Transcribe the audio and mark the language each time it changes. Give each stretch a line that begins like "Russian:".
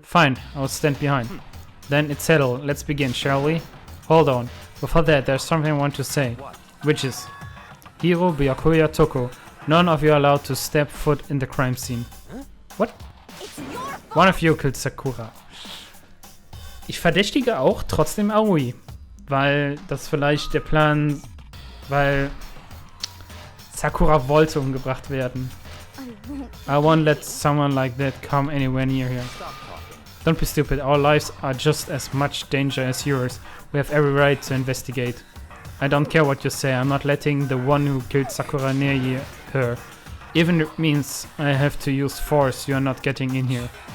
English: Fine, I'll stand behind. Then it's settled. Let's begin, shall we? Hold on. Before that, there's something I want to say. Which is, Hiro, Byakuya, Toko, none of you are allowed to step foot in the crime scene. What? It's your fault. One of you killed Sakura.
German: Ich verdächtige auch trotzdem Aoi. Weil das vielleicht der Plan... Weil Sakura wollte umgebracht werden.
English: I won't let someone like that come anywhere near here. Don't be stupid, our lives are just as much danger as yours. We have every right to investigate. I don't care what you say, I'm not letting the one who killed Sakura near her. Even if it means I have to use force, you're not getting in here.